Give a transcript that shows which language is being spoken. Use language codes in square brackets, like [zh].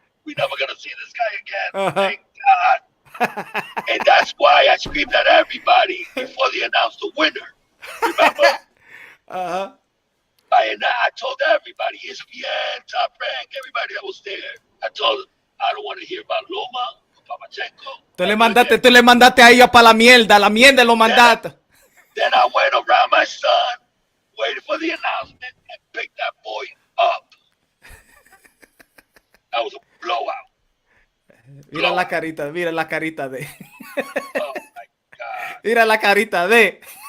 [en] We're never going to see this guy again. Thank God. And that's why I screamed at everybody before they announced the winner. Remember? I told everybody, ESPN, Top Rank, everybody that was there. I told them, I don't want to hear about Loma, Pamachenko. [es] Tú le mandaste a ellos para la mierda lo mandaste. [en] Then I went around my son, waited for the announcement, and picked that boy up. That was a blowout. [es] Mira la carita de. [en] Oh my God. [es] Mira la carita de.